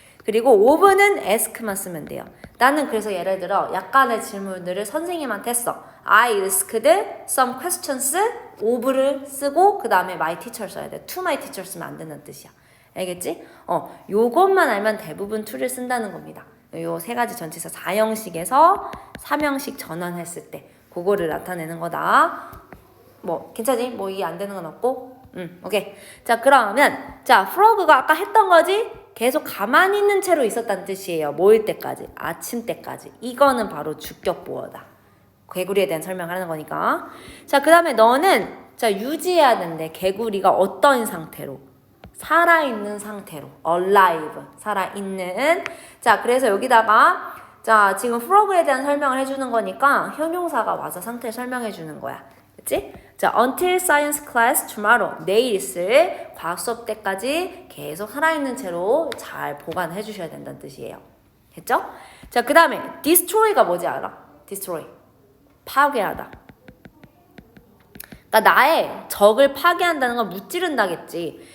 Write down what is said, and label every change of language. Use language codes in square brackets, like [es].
[ko] 그리고 of는 ask만 쓰면 돼요. 나는 그래서 예를 들어 약간의 질문들을 선생님한테 했어. [en] I asked some questions of [ko] 를 쓰고 그 다음에 [en] my teacher [ko] 써야 돼. [en] to my teacher [ko] 쓰면 안 된다는 뜻이야. 알겠지? 요것만 알면 대부분 to를 쓴다는 겁니다. 요 3가지 전치사 4형식에서 3형식 전환했을 때 그거를 나타내는 거다. 뭐 괜찮니? 뭐 이해 안 되는 건 없고? 오케이. 자, 그러면 자, frog가 아까 했던 거지? 계속 가만히 있는 채로 있었다는 뜻이에요. 뭐일 때까지? 아침 때까지. 이거는 바로 주격 보어다. 개구리에 대한 설명을 하는 거니까. 자, 그 다음에 너는 자, 유지해야 되는데 개구리가 어떤 상태로? 살아있는 상태로. alive. 살아있는. 자, 그래서 여기다가 자, 지금 frog에 대한 설명을 해주는 거니까 형용사가 와서 상태 설명해 주는 거야. 그치? [en] 자, until science class tomorrow. [ko] 내일 있을 과학 수업 때까지 계속 살아있는 채로 잘 보관해 주셔야 된다는 뜻이에요. 됐죠? 자, 그 다음에 destroy가 뭔지 알아? destroy. 파괴하다. 그러니까 나의 적을 파괴한다는 건 무찌른다겠지.